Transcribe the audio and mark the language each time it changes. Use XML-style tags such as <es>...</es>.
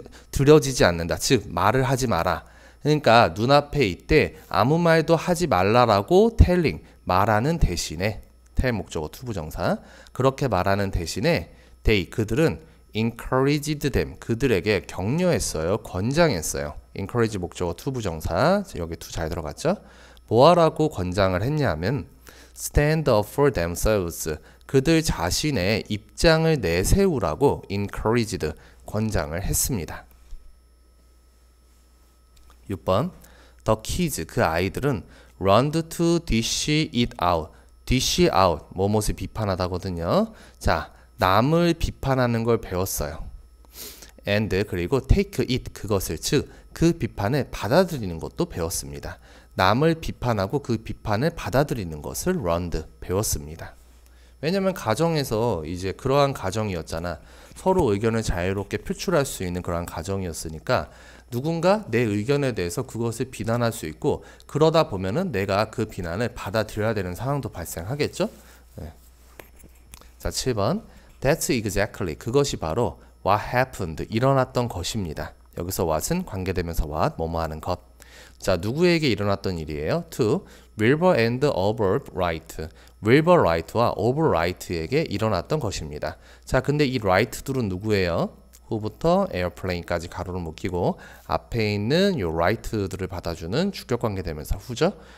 <ko>들려지지 않는다 즉 말을 하지 마라 그러니까 눈앞에 있대 아무 말도 하지 말라라고</ko> <en>telling</en> <ko>말하는 대신에</ko> <en>tell</en> <ko>목적어 to 부정사 그렇게 말하는 대신에</ko> <en>they</en> <ko>그들은</ko> <en>encouraged them</en> <ko>그들에게 격려했어요 권장했어요</ko> <en>encourage</en> <ko>목적어 to 부정사 여기 to 잘 들어갔죠 뭐하라고 권장을 했냐면</ko> <en>stand up for themselves</en> <ko>그들 자신의 입장을 내세우라고</ko> <en>encouraged</en> <ko>권장을 했습니다. 6번</ko> <en>The kids</en> <ko>그 아이들은</ko> <en>learned to dish it out dish out</en> <ko>뭐뭇을 비판하다거든요. 자 남을 비판하는 걸 배웠어요.</ko> <en>and</en> <ko>그리고</ko> <en>take it</en> <ko>그것을 즉 그 비판을 받아들이는 것도 배웠습니다. 남을 비판하고 그 비판을 받아들이는 것을</ko> <en>learned</en> <ko>배웠습니다. 왜냐면 가정에서 이제 그러한 가정이었잖아. 서로 의견을 자유롭게 표출할 수 있는 그러한 가정이었으니까 누군가 내 의견에 대해서 그것을 비난할 수 있고 그러다 보면은 내가 그 비난을 받아들여야 되는 상황도 발생하겠죠. 네. 자 7번</ko> <en>That's exactly</en> <ko>그것이 바로</ko> <en>what happened</en> <ko>일어났던 것입니다. 여기서 what은 관계되면서 what 뭐뭐 하는 것. 자 누구에게 일어났던 일이에요?</ko> <en>To Wilbur and Albert Wright.</en> <ko>Wilbur Wright와 Albert Wright에게 일어났던 것입니다. 자 근데 이 Wright들은 누구예요? who부터 airplane까지 가로를 묶이고 앞에 있는 요 Wright들을 받아주는 주격관계되면서 who죠?</ko>